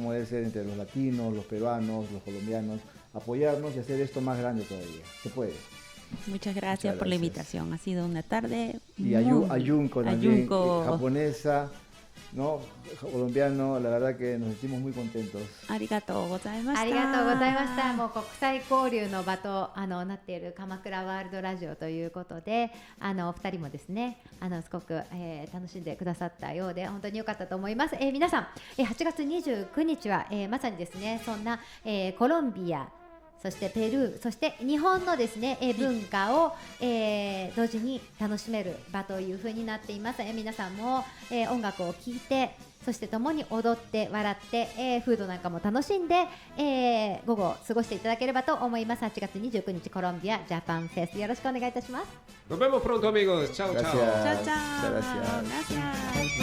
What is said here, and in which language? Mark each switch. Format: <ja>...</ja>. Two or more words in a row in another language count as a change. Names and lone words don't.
<es>Como debe ser entre los latinos, los peruanos, los colombianos, apoyarnos y hacer esto más grande todavía. Se puede. Muchas gracias por la gracias. invitación. Ha sido una tarde Y muy Ayunko también, Ayunko. japonesa, ¿no? Colombiano, la verdad que nos sentimos muy contentos.</es> <ja>ありがとうございました。ありがとうございました。もう国際交流の場となっている鎌倉ワールドラジオということで、お二人もですね、すごく、楽しんでくださったようで本当に良かったと思います。皆さん、8月29日は、まさにですね、そんな、コロンビア、そしてペルー、そして日本のですね、文化を、同時に楽しめる場というふうになっています。皆さんも、音楽を聴いて、そして共に踊って笑って、フードなんかも楽しんで、午後を過ごしていただければと思います。8月29日コロンビアジャパンフェス、よろしくお願いいたします。</ja> <es>Nos vemos pronto, amigos. Chao, Gracias. chao. Chao, chao. Muchas gracias. Gracias.</es>